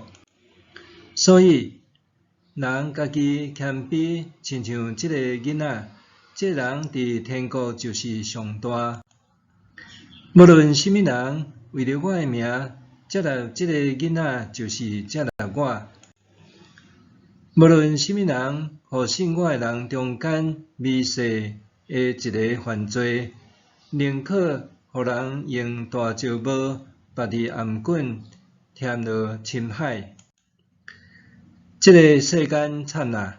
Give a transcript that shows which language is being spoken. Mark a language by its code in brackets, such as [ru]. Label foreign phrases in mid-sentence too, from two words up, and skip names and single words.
[nan] 所以，人家己谦卑，亲像即个囡仔，这人伫天国就是上大。无论什么人为了我的名接纳即个囡仔，就是接纳我。无论什么人，互信我的人中间微小的一个犯罪，宁可互人用大石磨拔伫颔棍，添落深海。这个世间惨啊！